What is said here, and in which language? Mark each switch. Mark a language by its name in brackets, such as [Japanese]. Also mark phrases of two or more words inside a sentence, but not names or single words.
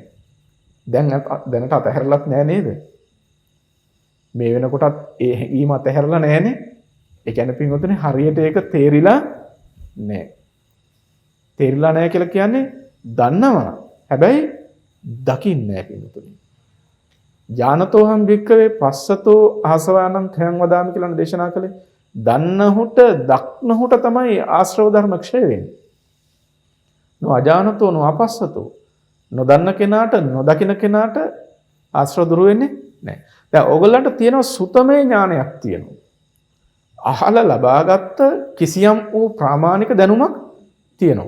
[Sinhala] දැනට අතහැරලත් නෑ නේද? මේ වෙනකොටත් ඒ හැඟීම අතහැරලා නෑනේ. ඒ කියන්නේ පින්වතුනි හරියට ඒක තේරිලා නෑ. තේරිලා නෑ කියලා කියන්නේ දන්නවා. හැබැයි දකින්නේ නෑ පින්වතුනි. [Pali] ඥානතෝහම් භික්කවේ පස්සතෝ ආසවානං khයං වදාමි [Sinhala] කියලා දේශනා කළේ. දන්නහුට දක්නහුට තමයි ආශ්‍රව ධර්ම ක්ෂය වෙන්නේ. [Pali] අජානතෝ අපස්සතෝ [Sinhala] නොදන්න කෙනාට නොදකින කෙනාට ආශ්‍රව දුරු වෙන්නේ නැහැ. දැන් ඕගොල්ලන්ට තියෙනවා සුතමේ ඥානයක් තියෙනවා. අහලා ලබාගත්ත කිසියම් වූ ප්‍රාමාණික දැනුමක් තියෙනවා.